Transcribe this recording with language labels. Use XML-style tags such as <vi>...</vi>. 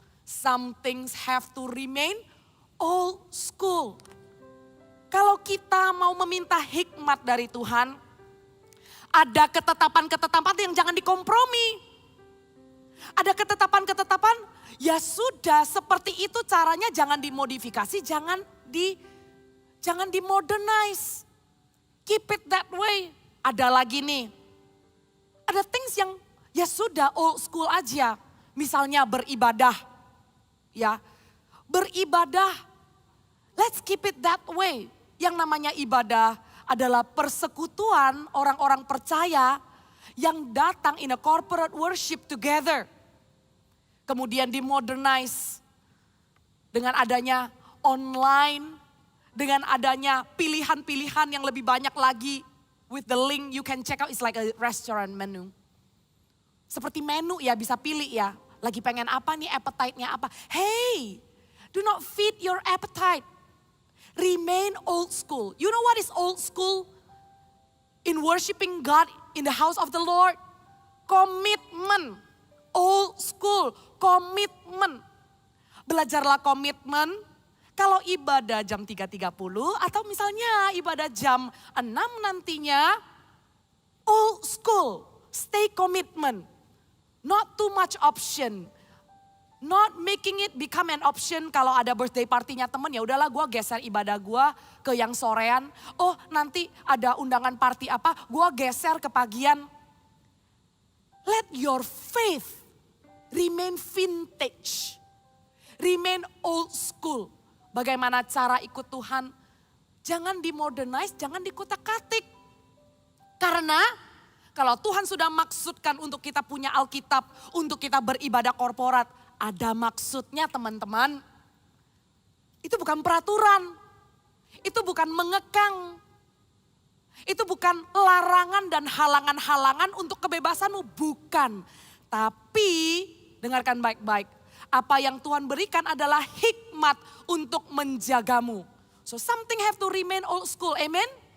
<en>Some things have to remain old school.</en> <id>Kalau kita mau meminta hikmat dari Tuhan, ada ketetapan-ketetapan yang jangan dikompromi. Ada ketetapan-ketetapan, ya sudah seperti itu caranya, jangan dimodifikasi, jangan dimodernize.</id> <en>Keep it that way.</en> <id>Ada lagi nih, ada things yang ya sudah old school aja. Misalnya beribadah. Ya, beribadah,</id> <en>let's keep it that way.</en> <id>Yang namanya ibadah adalah persekutuan orang-orang percaya yang datang</id> <en>in a corporate worship together.</en> <id>Kemudian dimodernize dengan adanya online, dengan adanya pilihan-pilihan yang lebih banyak lagi.</id> <en>With the link you can check out, it's like a restaurant menu.</en> <id>Seperti menu ya, bisa pilih ya. Lagi pengen apa nih, appetite-nya apa.</id> <en>Hey, do not feed your appetite. Remain old school. You know what is old school? In worshiping God in the house of the Lord.</en> <id>Komitmen. Old school, komitmen. Belajarlah komitmen. Kalau ibadah jam 3.30 atau misalnya ibadah jam 6 nantinya.</id> <en>Old school, stay commitment. Not too much option. Not making it become an option</en> <id>kalau ada birthday partinya temen, ya udahlah gue geser ibadah gue ke yang sorean. Oh nanti ada undangan party apa, gue geser ke pagian.</id> <en>Let your faith remain vintage, remain old school.</en> <id>Bagaimana cara ikut Tuhan, jangan dimodernize, jangan dikutak-katik. Karena kalau Tuhan sudah maksudkan untuk kita punya Alkitab, untuk kita beribadah korporat, ada maksudnya teman-teman. Itu bukan peraturan, itu bukan mengekang, itu bukan larangan dan halangan-halangan untuk kebebasanmu, bukan. Tapi dengarkan baik-baik, apa yang Tuhan berikan adalah hikmat untuk menjagamu.</id> <en>So something have to remain old school, amen?</en>